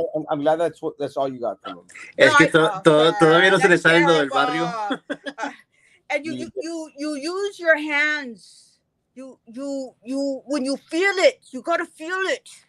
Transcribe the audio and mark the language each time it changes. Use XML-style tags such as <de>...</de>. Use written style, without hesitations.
<en>I'm glad that's all you got from him.</en> <es>Es que todavía no se le sale lo del barrio.</es> <en>And you use your hands. You when you feel it, you gotta feel it.</en>